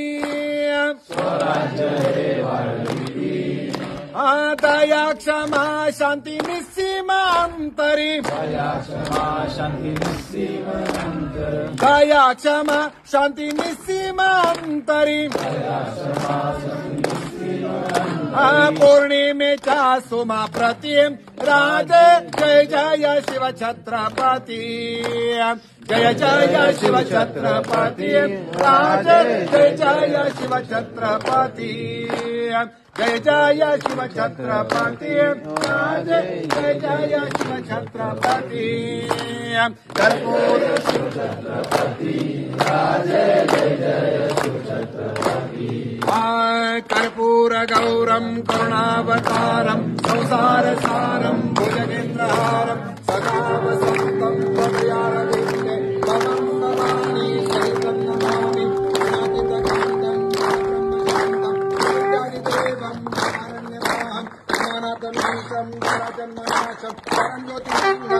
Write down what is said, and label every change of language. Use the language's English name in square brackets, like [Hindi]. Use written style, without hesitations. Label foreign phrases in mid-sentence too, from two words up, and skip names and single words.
[Marathi] दया क्षमा शांती निस्सीमांतरी दया क्षमा शांती निस्सीमांतरी पौर्णिमेच्या सोमा प्रतिम राजे जय जय शिव छत्रपती जय जय शिव छत्रपती राजे जय जय शिव छत्रपती जय जय शिव छत्रपती राजे जय जय शिव छत्रपती कर्पूर शिव छत्रपती राजे जय जय शिव छत्रपती [Sanskrit] कर्पूर गौरम करुणावतारम संसार सारम भुजगेन्द्रहारम सदा वसंतम भव्यारविंदे तमं नमामि शैतं नमामि अनादितकान्तं ब्रह्मशान्तं विद्यादिदेवं नारण्यमाहं ज्ञानागमीशं जराजन्मनाशं परं ज्योतिषं